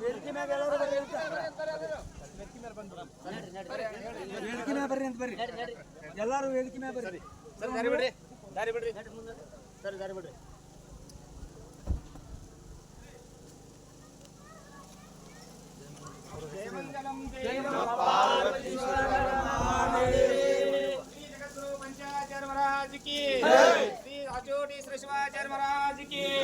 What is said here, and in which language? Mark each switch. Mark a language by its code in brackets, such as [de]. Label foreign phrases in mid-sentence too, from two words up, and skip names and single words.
[kn] ಬರ್ರಿ ಅಂತ ಬರ್ರಿ ಎಲ್ಲಾರು ವೇದಿಕೆ ಮೇಲೆ ಬರ್ರಿ ಸರ್ ದಾರಿ ಬಿಡ್ರಿ ಸರ್ ದಾರಿ ಬಿಡ್ರಿ [hi] पंचाचार्य महाराज की श्री आचोटी श्री शिवाचार्य महाराज की